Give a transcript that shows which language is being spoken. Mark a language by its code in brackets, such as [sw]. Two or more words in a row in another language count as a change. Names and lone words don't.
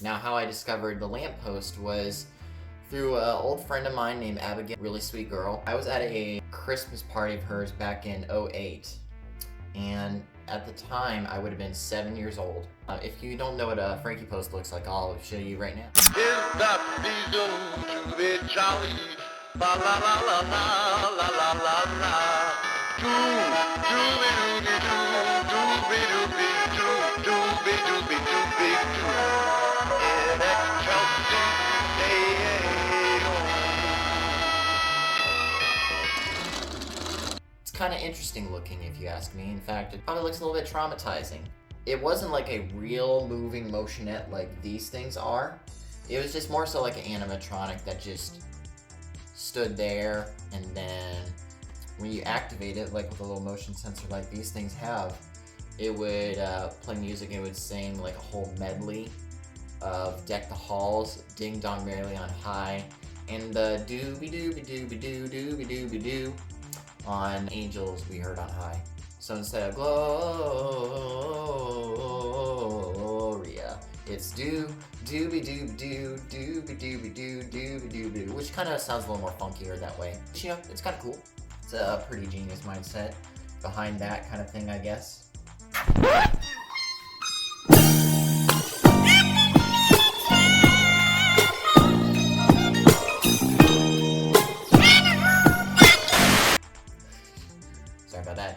[en] Now, how I discovered the lamppost was through an old friend of mine named Abigail, really sweet girl. I was at a Christmas party of hers back in '08, and at the time, I would have been 7 years old. If you don't know what a Frankie post looks like, I'll show you right now. It's the season to be jolly. La la la la la la la la la. Dooby dooby doo, dooby dooby doo, dooby dooby dooby doo. In Chelsea, It's kind of interesting looking if you ask me. In fact, it probably looks a little bit traumatizing. It wasn't like a real moving motionette like these things are. It was just more so like an animatronic that just stood there, and then when you activate it, like with a little motion sensor like these things have, it would play music and it would sing like a whole medley of Deck the Halls, Ding Dong Merrily on High, and the dooby dooby dooby doo dooby dooby doo on Angels We Heard on High. So instead of Gloria, it's dooby dooby doo dooby dooby doo dooby dooby doo, which kind of sounds a little more funkier that way. But, you know, it's kind of cool. It's a pretty genius mindset behind that kind of thing, I guess. Sorry about that.